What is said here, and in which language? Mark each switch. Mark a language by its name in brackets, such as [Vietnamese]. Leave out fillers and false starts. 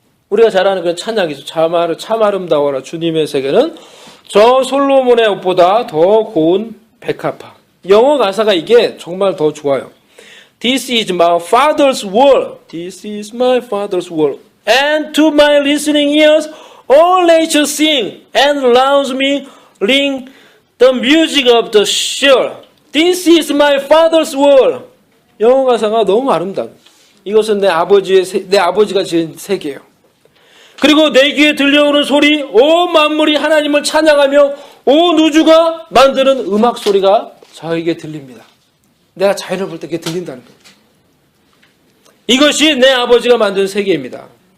[Korean] 우리가 잘 아는 그 찬양이죠. 참 아름다워라 주님의 세계는 저 솔로몬의 옷보다 더 고운 백합화. 영어 가사가 이게 정말 더 좋아요. [English] This is my father's world. This is my father's world. And to my listening ears, all nature sing and around me ring the music of the shore. This is my father's world. [Korean] 영어 가사가 너무 아름다워. 이것은 내 아버지가 지은 세계예요. 그리고 내 귀에 들려오는 소리, 온 만물이 하나님을 찬양하며 온 우주가 만드는 음악 소리가 저에게 들립니다. 내가 자연을 볼 때 그게 들린다는 거예요. 이것이 내 아버지가 만든 세계입니다.